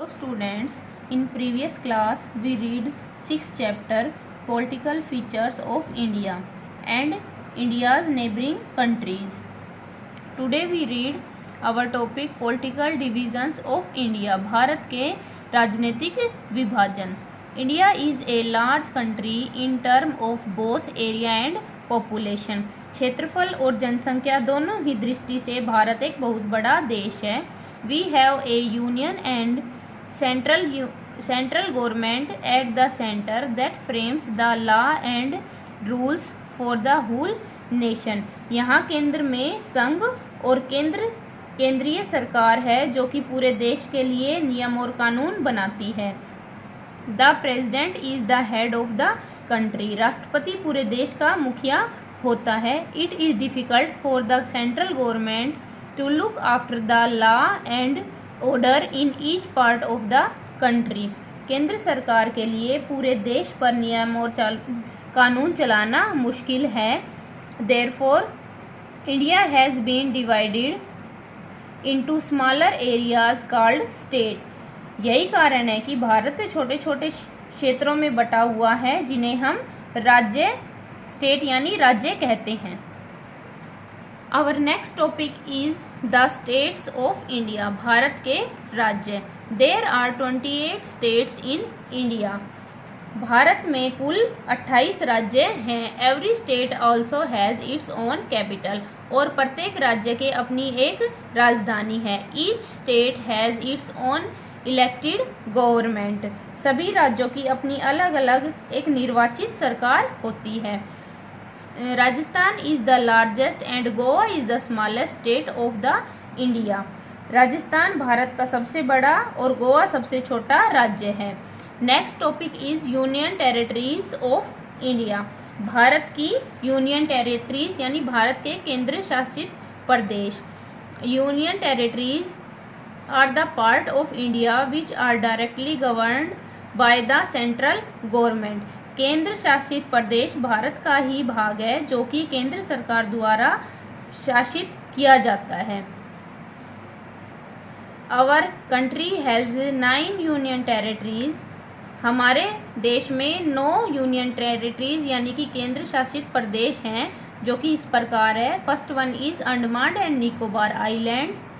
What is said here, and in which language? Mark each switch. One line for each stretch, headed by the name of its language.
English: students, in previous class we read 6th chapter Political Features of India and India's neighboring countries. Today we read our topic Political Divisions of India.
Hindi: Bharat के राजनीतिक विभाजन.
English: India is a large country in term of both area and population.
Hindi: क्षेत्रफल और जनसंख्या दोनों ही दृष्टि से भारत एक बहुत बड़ा देश है.
English: We have a union and central government at the center that frames the law and rules for the whole nation.
Hindi: यहाँ केंद्र में संघ और केंद्रीय सरकार है जो कि पूरे देश के लिए नियम और कानून बनाती है.
English: The president is the head of the country.
Hindi: राष्ट्रपति पूरे देश का मुखिया होता है.
English: It is difficult for the central government to look after the law and order in each part of the country.
Hindi: केंद्र सरकार के लिए पूरे देश पर नियम और कानून चलाना मुश्किल है.
English: Therefore, India has been divided into smaller areas called state.
Hindi: यही कारण है कि भारत छोटे छोटे क्षेत्रों में बटा हुआ है जिन्हें हम राज्य स्टेट यानी राज्य कहते हैं.
English: Our next topic is the states of India.
Hindi: Bharat के राज्य.
English: There are 28 states in India.
Hindi: Bharat में कुल 28 राज्य हैं.
English: Every state also has its own capital.
Hindi: और प्रत्येक राज्य के अपनी एक राजधानी है.
English: Each state has its own elected government.
Hindi: सभी राज्यों की अपनी अलग अलग एक निर्वाचित सरकार होती है.
English: Rajasthan is the largest and Goa is the smallest state of the India.
Hindi: Rajasthan Bharat का सबसे बड़ा और गोवा सबसे छोटा राज्य है.
English: Next topic is union territories of India.
Hindi: Bharat की यूनियन टेरिटरीज यानी भारत के केंद्र शासित प्रदेश.
English: Union territories are the part of India which are directly governed by the central government.
Hindi: केंद्र शासित प्रदेश भारत का ही भाग है जो कि केंद्र सरकार द्वारा शासित किया जाता है.
English: Our country has 9 union territories.
Hindi: हमारे देश में 9 यूनियन टेरिटरीज यानी कि केंद्र शासित प्रदेश हैं जो कि इस प्रकार है.
English: First one is Andaman and Nicobar island.